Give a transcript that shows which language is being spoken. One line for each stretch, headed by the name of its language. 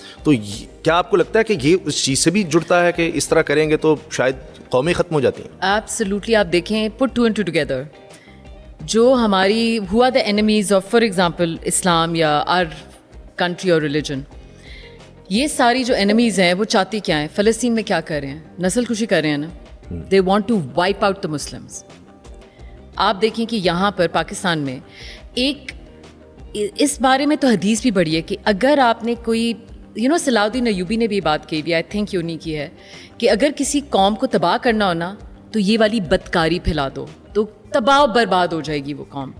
Urdu: تو کیا آپ کو لگتا ہے کہ یہ اس چیز سے بھی جڑتا ہے کہ اس طرح کریں گے تو شاید قومیں ختم ہو جاتی ہیں؟
English: Absolutely.
Urdu: آپ دیکھیں
English: put 2 and 2 together,
Urdu: جو ہماری ہوا
English: the enemies of for example Islam یا our country
Urdu: اور ریلیجن, یہ ساری جو اینیمیز ہیں وہ چاہتی کیا ہیں؟ فلسطین میں کیا کر رہے ہیں؟ نسل کشی کر رہے ہیں نا.
English: They want to wipe out the Muslims.
Urdu: آپ دیکھیں کہ یہاں پر پاکستان میں ایک اس بارے میں تو حدیث بھی بڑھی ہے کہ اگر آپ نے کوئی صلاح الدین ایوبی نے بھی بات کی بھی,
English: I think
Urdu: انہیں کی ہے, کہ اگر کسی قوم کو تباہ کرنا ہو نا تو یہ والی بدکاری پھیلا دو تو تباہ و برباد ہو جائے گی وہ قوم.